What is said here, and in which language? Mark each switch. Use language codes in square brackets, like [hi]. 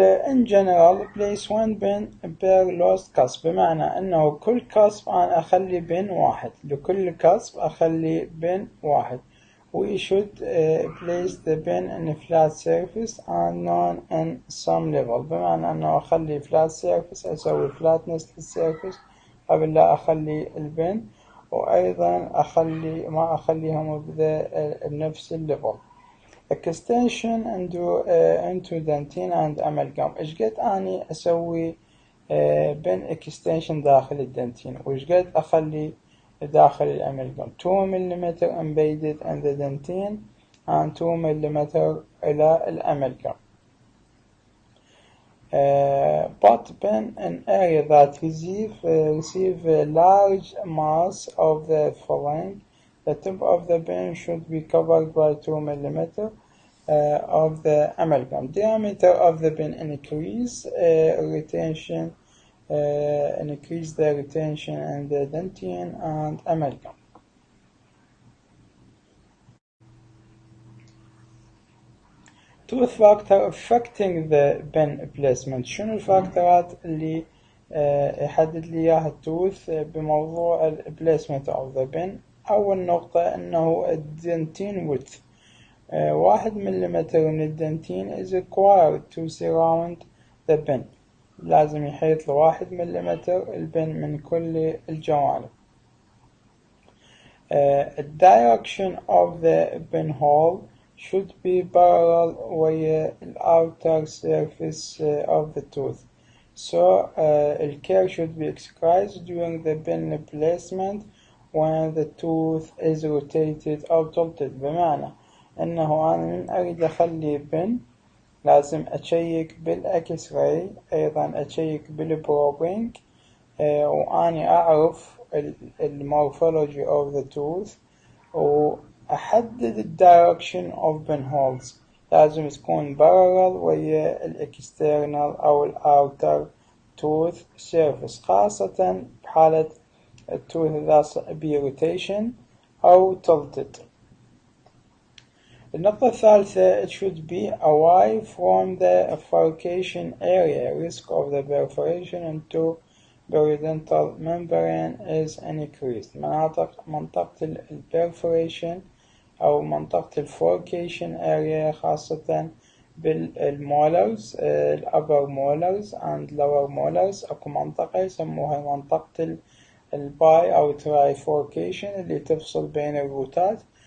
[en] in general place one pin per lowest cusp. [ar] بمعنى أنه كل cusp أنا أخلي بن واحد، لكل cusp أخلي بن واحد. [en] We should place the pin in a flat surface and not in some level. [ar] بمعنى أنه أخلي flat surface أسوي flatness للsurface قبل لا أخلي البن، وأيضا ما أخليهم بنفس الليفل. [en] extension into dentine and amalgam. [ar] إيش قد أني أسوي بين extension داخل الدنتين وإيش قد أخلي داخل الأمالجام. [en] 2 ملم embedded in the dentine and 2 ملم إلى الأمالجام. But pen an area that receive a large mass of the filling. The tip of the pen should be covered by 2 ml of the amalgam. Diameter of the pen increase retention, increase the retention in the dentine and amalgam. Tooth factor affecting the pen placement. [ar] شنو الفاكتورات اللي يحدد لي إياها التوث بموضوع placement of the pen؟ أول نقطة أنه الدنتين width. [en] 1 ملم من الدنتين is required to surround the pen. [ar] لازم يحيط له 1 ملم البن من كل الجوانب. [en] Direction of the pen hole should be parallel with the outer surface of the tooth. So care should be exercised during the pen placement when the tooth is rotated أو tilted. [ar] بمعنى أنه أنا من أريد أخلي بن لازم أشيك بالأكس راي، أيضا أشيك بالبروبينج، وأني أعرف المورفولوجي of the tooth، وأحدد direction of pinholes. لازم تكون parallel ويا الاكسترنال أو الأوتر tooth surface، خاصة بحالة التوث إذا بروتيشن أو tilted. [en] النقطة الثالثة it should be away from the furcation area. Risk of the perforation into periodontal membrane is increased. [ar] منطقة البرفوريشن أو منطقة الفوركيشن area خاصة بالمولرز الأبر مولرز and lower molars. أكو منطقة يسموها منطقة الباي أو ترايفوركيشن اللي تفصل بين الروتات.